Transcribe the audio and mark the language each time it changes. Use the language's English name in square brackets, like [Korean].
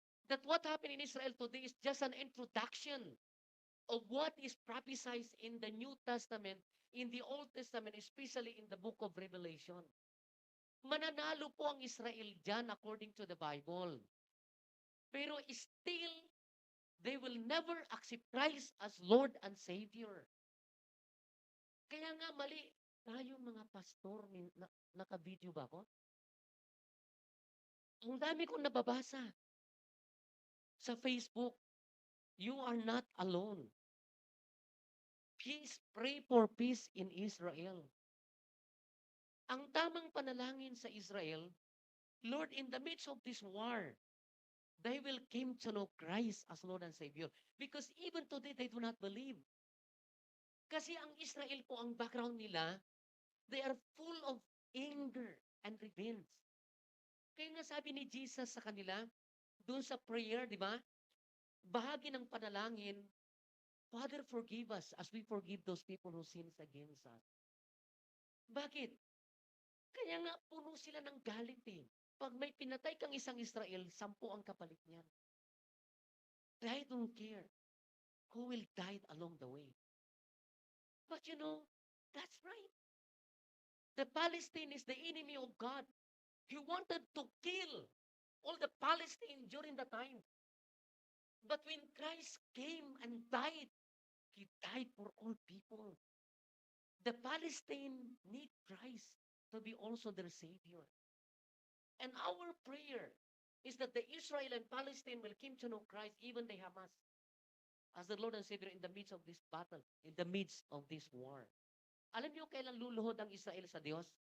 [English] That what happened in Israel today is just an introduction of what is prophesied in the New Testament, in the Old Testament, especially in the book of Revelation. [Filipino] Mananalo po ang Israel dyan [English] according to the Bible. Pero still, they will never accept Christ as Lord and Savior. [Filipino] Kaya nga mali tayo mga pastor, naka-video ba ako? Ang dami kong nababasa sa Facebook. [English] You are not alone. Please pray for peace in Israel. [Filipino] Ang tamang panalangin sa Israel, [English] Lord, in the midst of this war, they will come to know Christ as Lord and Savior. Because even today, they do not believe. [Filipino] Kasi ang Israel po, ang background nila, [English] they are full of anger and revenge. [Filipino] Kaya nga sabi ni Jesus sa kanila, doon sa prayer, di ba? Bahagi ng panalangin, [English] Father, forgive us as we forgive those people who sins against us. [Filipino] Bakit? Kaya nga puno sila ng galit eh. Pag may pinatay kang isang Israel, 10 ang kapalit niyan. [English] They don't care who will die along the way. But you know, that's right. The Palestine is the enemy of God. He wanted to kill all the Palestine during the time. But when Christ came and died, He died for all people. The Palestine need Christ to be also their Savior. And our prayer is that the Israel and Palestine will come to know Christ, even the Hamas, as the Lord and Savior in the midst of this battle, in the midst of this war. [Filipino] Alam niyo kailan luluhod ang Israel sa Diyos?